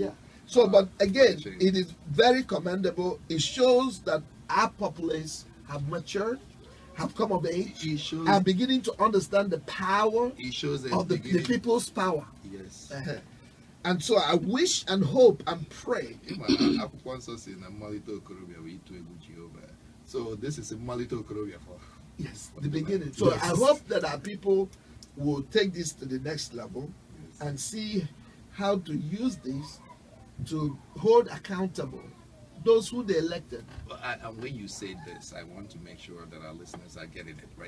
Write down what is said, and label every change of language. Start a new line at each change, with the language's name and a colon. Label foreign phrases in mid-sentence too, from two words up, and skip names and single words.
English: yeah. So, but again, Change. it is very commendable. It shows that our populace have matured, have come of age, It shows. are beginning to understand the power It shows that of the people's power. Yes. Uh-huh. And so I wish and hope and pray.
Igbo: Akwụkwọ nsọ si na mmalite okorobịa bụ ịtụ egwu Jehova.
English: So this is a
Igbo: mmalite okorobịa
English: for. Yes, the beginning. So I hope that our people will take this to the next level and see how to use this to hold accountable those who they elected. And when you say this, I want to make sure that our listeners are getting it right.